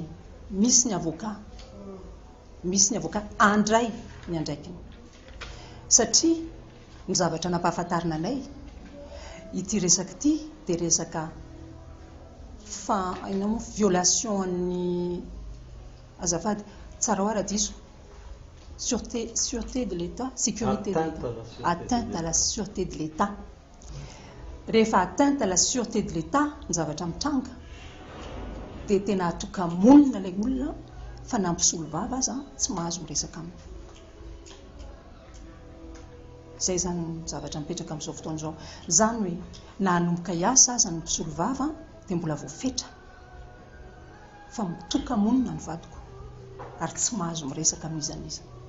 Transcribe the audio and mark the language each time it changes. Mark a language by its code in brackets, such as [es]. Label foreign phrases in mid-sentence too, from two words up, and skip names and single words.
[mg] Misy ny avocat andray ny andraikiny satria ny zavatra nampahafantarina anay ity resaka ity dia resaka violation ny azafady tsara ho ara-diso [fr] sûreté de l'État, sécurité de l'État, atteinte à la sûreté de l'État. [mg] Rehefa [fr] atteinte à la sûreté de l'État [mg] ny zavatra mitranga dia tena atoka-monina ilay olona fa nampisolo vava aza tsy mahazo miresaka aminy. Izay zany ny zavatra mipetraka amin'izao fotoana izao. Zany hoe na hanomboka hiasa aza ny mpisolo vava dia mbola voafetra fa mitoka-monina ny vadiko ary tsy mahazo miresaka amin'izaniza.